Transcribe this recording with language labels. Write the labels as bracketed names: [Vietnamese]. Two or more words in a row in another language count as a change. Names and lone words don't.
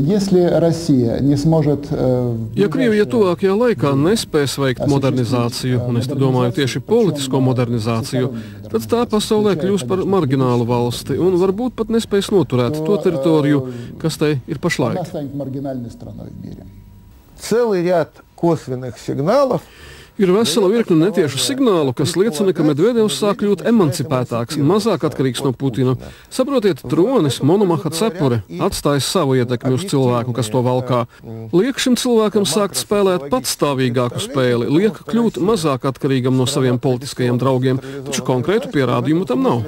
[Latvian] Ja Krievija tuvākajā laikā nespēs veikt modernizāciju, un es te domāju tieši politisko modernizāciju, tad tā pasaulē kļūs par marginālu valsti un varbūt pat nespēs noturēt to teritoriju, kas tai ir pašlaik. [Russian] Целый ряд косвенных сигналов. [Latvian] Ir vesela virkne netiešu signālu, kas liecina, ka Medvedevs sāk kļūt emancipētāks, mazāk atkarīgs no Putina. Saprotiet, tronis Monomaha cepure atstājis savu ietekmi uz cilvēku, kas to valkā. Liek šim cilvēkam sākt spēlēt patstāvīgāku spēli, liek kļūt mazāk atkarīgam no saviem politiskajiem draugiem, taču konkrētu pierādījumu tam nav.